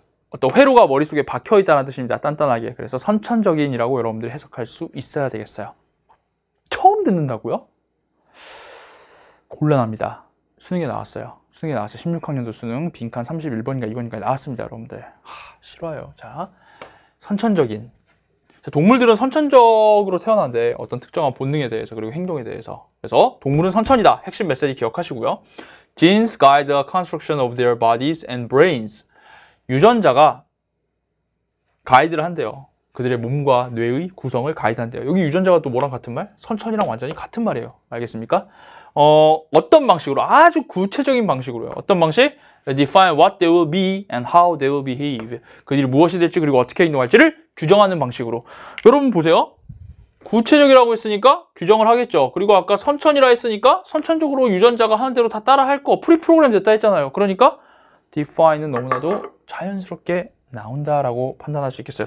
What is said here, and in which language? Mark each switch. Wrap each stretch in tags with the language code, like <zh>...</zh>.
<ko>어떤 회로가 머릿속에 박혀 있다는 뜻입니다. 단단하게. 그래서 선천적인이라고 여러분들이 해석할 수 있어야 되겠어요. 처음 듣는다고요? 곤란합니다. 수능에 나왔어요. 16학년도 수능 빈칸 31번인가 2번인가 나왔습니다. 여러분들 싫어요. 자, 선천적인. 동물들은 선천적으로 태어난대. 어떤 특정한 본능에 대해서 그리고 행동에 대해서. 그래서 동물은 선천이다. 핵심 메시지 기억하시고요.</ko> <en>Genes guide the construction of their bodies and brains.</en> <ko>유전자가 가이드를 한대요. 그들의 몸과 뇌의 구성을 가이드한대요. 여기 유전자가 또 뭐랑 같은 말? 선천이랑 완전히 같은 말이에요. 알겠습니까? 어떤 방식으로? 아주 구체적인 방식으로요. 어떤 방식?</ko> <en>Define what they will be and how they will behave.</en> <ko>그들이 무엇이 될지 그리고 어떻게 행동할지를 규정하는 방식으로. 여러분 보세요. 구체적이라고 했으니까 규정을 하겠죠. 그리고 아까 선천이라 했으니까 선천적으로 유전자가 하는 대로 다 따라 할 거. 프리프로그램 됐다 했잖아요. 그러니까 define은 너무나도 자연스럽게 나온다라고 판단할 수 있겠어요.</ko>